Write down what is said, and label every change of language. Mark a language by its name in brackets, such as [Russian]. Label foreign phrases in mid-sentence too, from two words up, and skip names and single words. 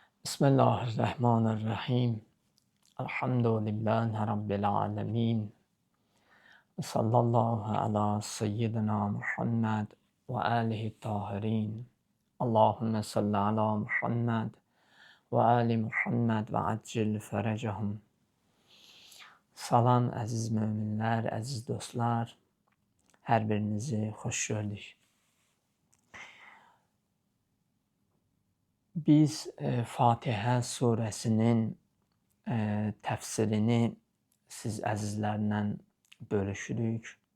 [Arabic] بسم الله الرحمن الرحيم. الحمد لله رب العالمين. صلى الله على سيدنا محمد وآله الطاهرين. اللهم صل على محمد وآل محمد وعجل فرجهم. [Azerbaijani] Salam əziz möminlər, əziz dostlar. Hər birinizi xoş gördük. Biz Fatihə surəsinin təfsirini siz əzizlərlə bölüşürük.